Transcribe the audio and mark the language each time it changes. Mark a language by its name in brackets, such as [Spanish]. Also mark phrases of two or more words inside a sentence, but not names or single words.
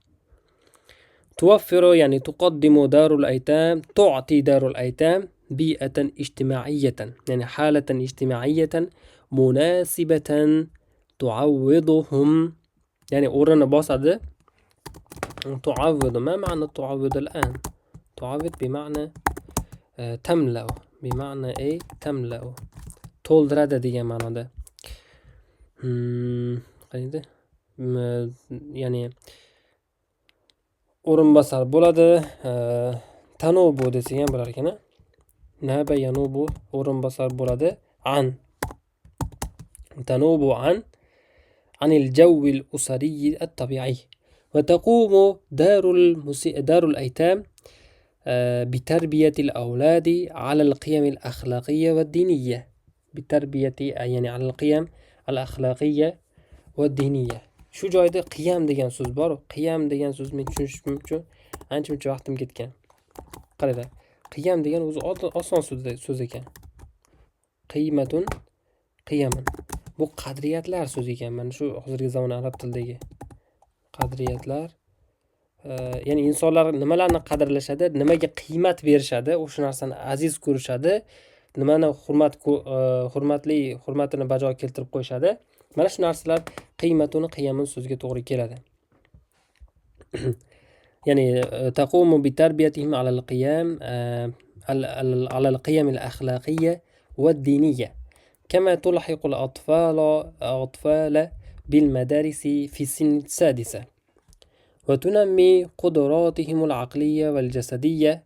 [Arabic] توفر يعني تقدم دار الأيتام، تعطي دار الأيتام بيئة اجتماعية، يعني حالة اجتماعية مناسبة تعوضهم، يعني [Uzbek] o'rnini bosadi [Arabic] تعوض. ما معنى تعوض الآن؟ تعوض بمعنى تملأ. بمعنى ايه؟ تملأ. [Uzbek] to'ldiradi degan ma'noda. Qayda? Ya'ni o'rinbosar bo'ladi. Tanubu desak ham bo'lar ekan. [Arabic] ناب ينوب [Uzbek] o'rinbosar bo'ladi. An. [Arabic] تنوب عن الجو الأسري الطبيعي. وتقوم دار الأيتام بتربية الأولاد على القيم الأخلاقية والدينية. بتربية يعني على القيم الأخلاقية والدينية. [Uzbek] shu joyda qiyam degan so'z bor. Qiyam degan so'zni men tushunishim uchun ancha-muncha vaqtim ketgan. Qaranglar. Qiyam degan o'zi oson so'z ekan. [Arabic] قيمةٌ، قيمًا. [Uzbek] Bu qadriyatlar so'zi ekan. Mana shu hozirgi zamon arab tilidagi qadriyatlar. Ya'ni insonlar nimalarni qadrlashadi, nimaga qiymat berishadi, o'sha narsani aziz ko'rishadi, nimani hurmatini bajo keltirib qo'yishadi. Mana shu narsalar [Arabic] قيمةٌ قيمٌ [Uzbek] so'ziga to'g'ri keladi. [Arabic] يعني تقوم بتربيتهم على القيم على القيم الأخلاقية والدينية. كما تلحق الأطفال بالمدارس في السن السادسة وتنمي قدراتهم العقلية والجسدية.